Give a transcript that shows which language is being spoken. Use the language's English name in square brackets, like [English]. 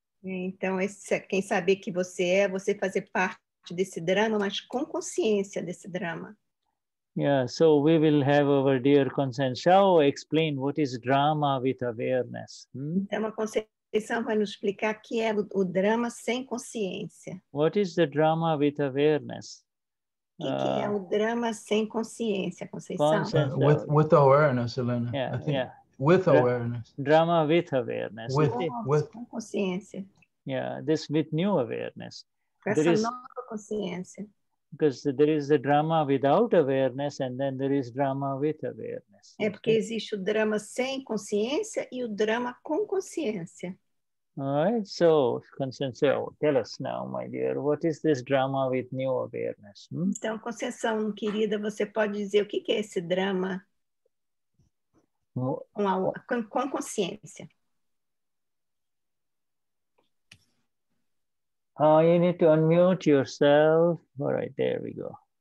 [Portuguese] Então, quem saber que você fazer parte desse drama, mas com consciência desse drama. [English] Yeah, so we will have our dear Conceição explain what is drama with awareness. [Portuguese] Então, a Conceição vai nos explicar o que é o drama sem consciência. [English] What is the drama with awareness? [Portuguese] O que é o drama sem consciência, Conceição? [English] With awareness, Helena. Yeah, I think yeah. with awareness. Drama with awareness. [Portuguese] Com consciência. [English] Yeah, this with new awareness. [Portuguese] Com essa nova consciência. [English] Because there is the drama without awareness and then there is drama with awareness. [Portuguese] É porque existe o drama sem consciência e o drama com consciência. [English] All right, so Conceição, tell us now, my dear, what is this drama with new awareness? [Portuguese] Então, Conceição, querida, você pode dizer o que é esse drama com consciência? [English] You need to unmute yourself. All right, there we go.